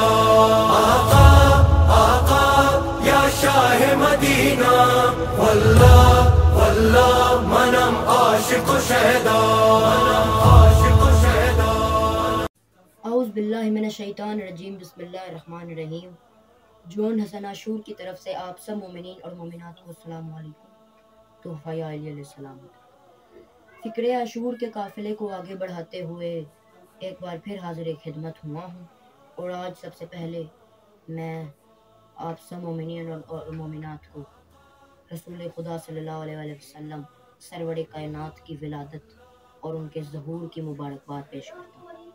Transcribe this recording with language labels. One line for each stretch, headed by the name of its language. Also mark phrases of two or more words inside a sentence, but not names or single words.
Persian: آقا آقا یا شاہ مدینہ واللہ واللہ منم عاشق و شیدا عاشق و شیدا.
Arabic: اعوذ باللہ من الشیطان الرجیم. بسم اللہ الرحمن الرحیم.
Urdu: جون حسن عاشور کی طرف سے آپ سب مومنین اور مومنات کو
Arabic: السلام علیکم.
Urdu: تحفہ یا علی
Arabic: علیہ السلام.
Urdu: فکر عاشور کے قافلے کو آگے بڑھاتے ہوئے ایک بار پھر حاضر خدمت ہوا ہوں، اور آج سب سے پہلے میں آپ سب مومنین اور مومنات کو رسول خدا
Arabic: صلی اللہ علیہ وسلم
Urdu: سرور کائنات کی ولادت اور ان کے ظہور کی مبارکباد پیش کرتا ہوں.